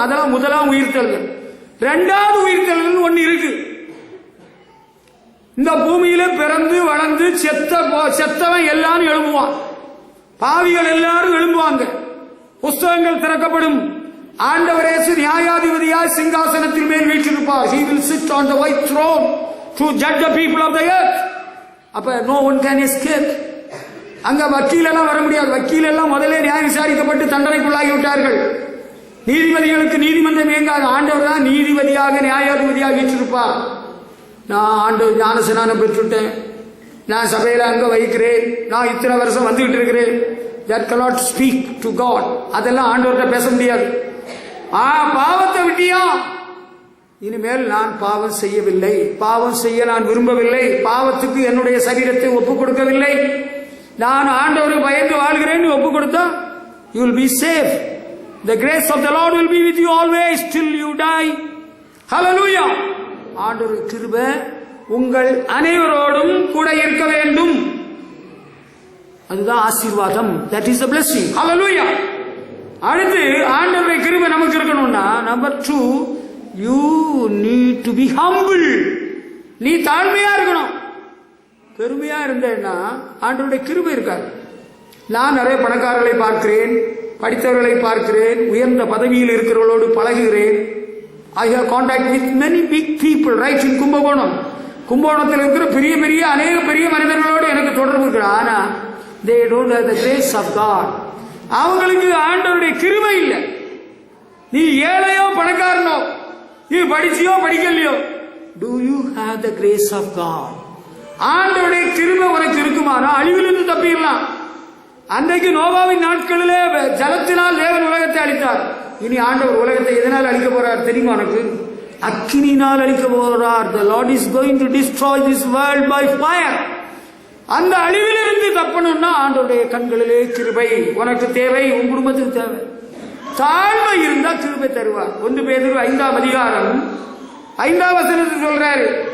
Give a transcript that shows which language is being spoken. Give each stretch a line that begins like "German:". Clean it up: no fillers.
Tamil: அதான் முதலாம் உயிர்த்தெழுதல். இரண்டாவது உயிர்த்தெழுதல் ஒன்னு இருக்கு. இந்த பூமியில பிறந்து வளர்ந்து செத்தவன் எல்லாரும் எழும்புவான். பாவிகள் எல்லாரும் எழும்புவாங்க. புஸ்தகங்கள் திறக்கப்படும். ஆண்டவர் இயேசு நியாயாதிபதியாய் சிங்காசனத்தில் மேல் வீற்றிருப்பார்.
English: He will sit on the white throne to judge the people of the earth. அப்ப no one can escape.
Tamil: அங்க வக்கீல் எல்லாம் வர முடியாது. வக்கீல் எல்லாம் முதலே நியாயம் விசாரிக்கப்பட்டு தண்டனைக்குள்ளாகி விட்டார்கள். நீதிபதிகளுக்கு நீதிமன்றம் இயங்காது. ஆண்டவர் தான் நீதிபதியாக நியாயாதிபதியாக வீற்றிருப்பார். நான் ஆண்டவர் ஞானஸ்நானம் பெற்றுட்டேன், நான் சபையில அங்க வைக்கிறேன், நான் இத்தனை வருஷம் வந்துகிட்டு இருக்கிறேன்.
English: That cannot speak to God.
Tamil: அதெல்லாம் ஆண்டவர்கிட்ட பேச முடியாது. பாவத்தை விட்டியா? இனிமேல் நான் பாவம் செய்யவில்லை, பாவம் செய்ய நான் விரும்பவில்லை, பாவத்துக்கு என்னுடைய சரீரத்தை ஒப்புக் கொடுக்கவில்லை, நான் ஆண்டவருக்கு பயந்து வாழ்கிறேன் ஒப்புக் கொடுத்தா
English: you will be safe. The grace of the Lord will be with you always till you die. Hallelujah.
Tamil: ஆண்டவர் கிருபை உங்கள் அனைவரோடும் கூட இருக்க வேண்டும். அதுதான் ஆசீர்வாதம்.
English: That is the blessing. Hallelujah.
Tamil: அடுத்து ஆண்டவருடைய கிருபை நமக்கு இருக்கணும்னா number 2,
English: you need to be humble.
Tamil: நீ தாழ்மையா இருக்கணும். பெருமையா இருந்தேன்னா ஆண்டவருடைய கிருபை இருக்காது. நான் நிறைய பணக்காரர்களை பார்க்கிறேன், படித்தவர்களை பார்க்கிறேன், உயர்ந்த பதவியில் இருக்கிறவர்களோடு பழகுகிறேன்.
English: I have contact with many big people right in Kumbakonam.
Tamil: கும்பகோணத்தில் இருக்கிற பெரிய பெரிய அநேக பெரிய மனிதர்களோடு எனக்கு தொடர்பு இருக்கிற.
English: ஆனா they don't have the grace of God.
Tamil: அவங்களுக்கு ஆண்டவருடைய கிருபை இல்லை. நீ ஏழையோ பணக்காரனோ, நீ படிச்சியோ படிக்கலையோ,
English: do you have the grace of God?
Tamil: ஆண்டவருடைய கிருபை உனக்கு இருக்குமானா அழிவிலிருந்து தப்பிடலாம். அன்றைக்கு நோவாவின் நாட்களிலே ஜலத்தினால் தேவன் உலகத்தை அழித்தார். இனி ஆண்டவர் உலகத்தை எதனால் அழிக்க போறார் தெரியுமா உனக்கு? அக்கினினால் அழிக்க போறார்.
English: The Lord is going to destroy this world by fire.
Tamil: அந்த அழிவிலிருந்து தப்பணும்னா ஆண்டவருடைய கண்களிலே கிருபை உனக்கு தேவை, உன் குடும்பத்துக்கு தேவை. தாழ்மை இருந்தா கிருபை தருவார். 1 பேதுரு 5ஆம் அதிகாரம் 5ஆம் வசனத்தில் சொல்றாரு.